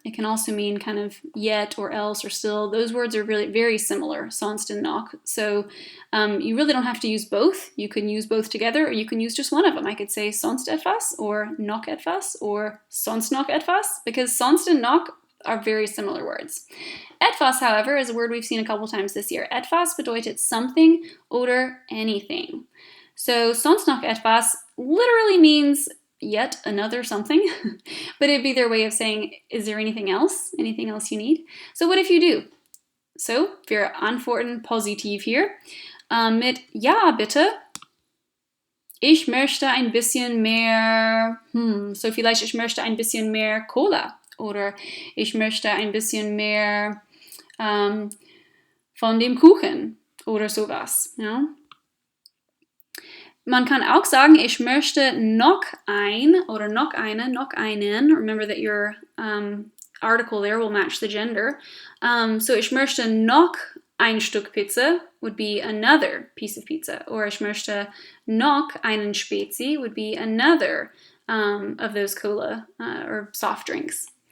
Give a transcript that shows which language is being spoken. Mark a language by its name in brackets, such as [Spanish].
[English] It can also mean kind of yet or else or still. Those words are really very similar, sonst and noch. So you really don't have to use both. You can use both together, or you can use just one of them. I could say sonst etwas, or noch etwas, or sonst noch etwas, because sonst and noch are very similar words. Etwas, however, is a word we've seen a couple times this year. [German] Etwas bedeutet something oder anything. [English] So sonst noch etwas literally means yet another something, but it'd be their way of saying, is there anything else? Anything else you need? So what if you do? [German] So, wir antworten positiv hier mit ja, bitte. Ich möchte ein bisschen mehr, so vielleicht ich möchte ein bisschen mehr Cola. Oder ich möchte ein bisschen mehr von dem Kuchen oder sowas. Ja? Man kann auch sagen, ich möchte noch ein oder noch eine, noch einen. [English] Remember that your article there will match the gender. So [German] ich möchte noch ein Stück Pizza [English] would be another piece of pizza. Or [German] ich möchte noch einen Spezi [English] would be another of those cola or soft drinks.